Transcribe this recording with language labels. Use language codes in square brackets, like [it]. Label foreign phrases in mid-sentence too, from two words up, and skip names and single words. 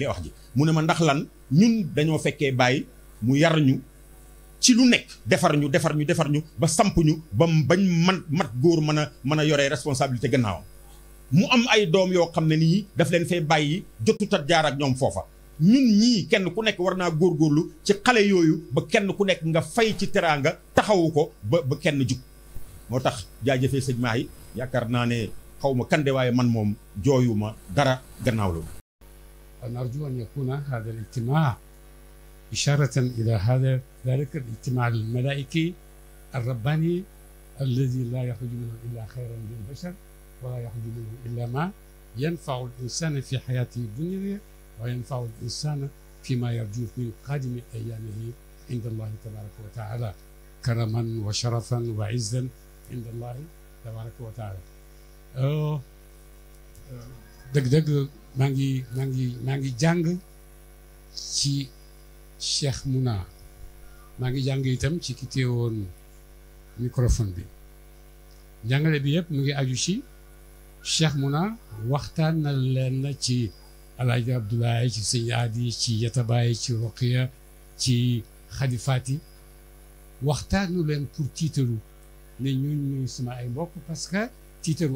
[wo] wax ji mu ne ma ndax lan ñun dañoo fekkee bàyyi mu yar ñu ci lu nekk defar ñu ba samp ñu ba bañ mat góor mën a yore responsabilité gannaawam mu am ay doom yoo xam ne nii daf leen fay bàyyi jotut a jaar ak ñoom foofa ñun ñii kenn ku nekk war naa góorgóorlu ci xale yooyu ba kenn ku nekk nga fay ci teraanga taxawu ko ba kenn jug moo tax jaajëfee sëñ Mahi yaakaar naa ne xaw ma kande waaye man moom jooyuma dara gannaaw loolu. [ar] نرجو أن يكون هذا الاجتماع إشارة إلى ذلك الاجتماع الملائكي الرباني الذي لا يخرج منه إلا خيرا للبشر ولا يخرج منه إلا ما ينفع الإنسان في حياته الدنيا وينفع الإنسان فيما يرجو من قادم أيامه عند الله تبارك وتعالى كرما وشرفا وعزا عند الله تبارك وتعالى. [wo] dëgg-dëgg maa ngi jàng ci Cheikh Mouna maa ngi jàng itam ci ki teewoon microphone bi jàngale bi yëpp mu ngi aju ci Cheikh Mouna waxtaan na leen na ci Alaaji Abdoulaye ci sëñ Adi ci Yatabaay ci Roqiya ci Xadi Fati waxtaanu leen pour tiitaru ne ñun ñuy sama ay mbokk [fr] parce que [wo] tiitaru